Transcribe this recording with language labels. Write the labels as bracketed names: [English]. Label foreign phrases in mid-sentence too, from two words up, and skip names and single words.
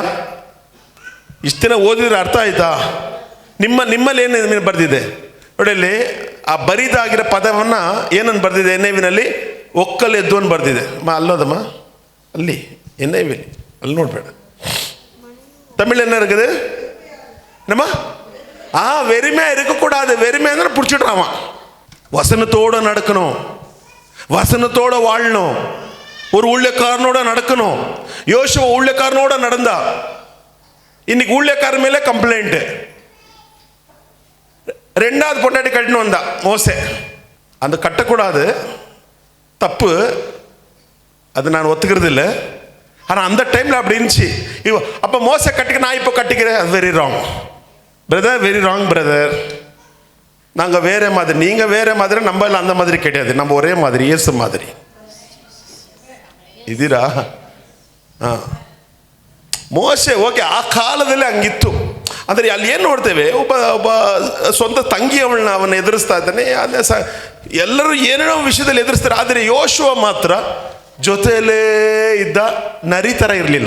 [Kannada] ಇಷ್ಟು ದಿನ ಓದಿದ್ರೆ ಅರ್ಥ ಆಯ್ತಾ? ನಿಮ್ಮಲ್ಲಿ ಏನು ಬರ್ದಿದೆ ನೋಡಿ, ಅಲ್ಲಿ ಆ ಬರಿದಾಗಿರೋ ಪದವನ್ನು ಏನನ್ನು ಬರ್ದಿದೆ? NIV ಒಕ್ಕಲೆದ್ದು ಅಂತ ಬರ್ದಿದೆ. ಅಲ್ಲೋದಮ್ಮ, ಅಲ್ಲಿ NIV ಅಲ್ಲಿ ನೋಡ್ಬೇಡ. [Tamil] ತಮಿಳ್ என்ன இருக்குது நம்ம? வெறுமையாக இருக்கக்கூடாது. வெறுமையாக பிடிச்சிடுறான். வசனத்தோடு நடக்கணும், வசனத்தோடு வாழணும், ஒரு ஊழியக்காரனோட நடக்கணும். யோசுவா ஊழியக்காரனோட நடந்தா. இன்னைக்கு ஊழியக்காரன் மேலே கம்ப்ளைண்ட். 2வது பொண்டாட்டி கட்டின்னு வந்தா மோசே. அந்த கட்டக்கூடாது, தப்பு, அது நான் ஒத்துக்கிறது இல்லை. ஆனால் அந்த டைமில் அப்படி இருந்துச்சு. அப்போ மோசை கட்டிக்க, நான் இப்போ கட்டிக்கிறேன், அது [English] very wrong brother, very wrong brother. [Tamil] நாங்கள் வேற மாதிரி, நீங்கள் வேற மாதிரி, நம்ம எல்லாம் அந்த மாதிரி கிடையாது, நம்ம ஒரே மாதிரி, இயேசு மாதிரி. [Kannada] ಇದೀರಾ? ಮೋಸೆ ಓಕೆ, ಆ ಕಾಲದಲ್ಲಿ ಹಂಗಿತ್ತು. ಅಂದರೆ ಅಲ್ಲಿ ಏನು ನೋಡ್ತೇವೆ? ಒಬ್ಬ ಸ್ವಂತ ತಂಗಿ ಅವನ್ನ ಎದುರಿಸ್ತಾ ಇದ್ದಾನೆ. ಎಲ್ಲರೂ ಏನೇನೋ ವಿಷಯದಲ್ಲಿ ಎದುರಿಸ್ತಾರೆ. ಆದರೆ ಯೋಶುವ ಮಾತ್ರ ಜೊತೆಯಲ್ಲೇ ಇದ್ದ, ನರಿ ಥರ ಇರಲಿಲ್ಲ.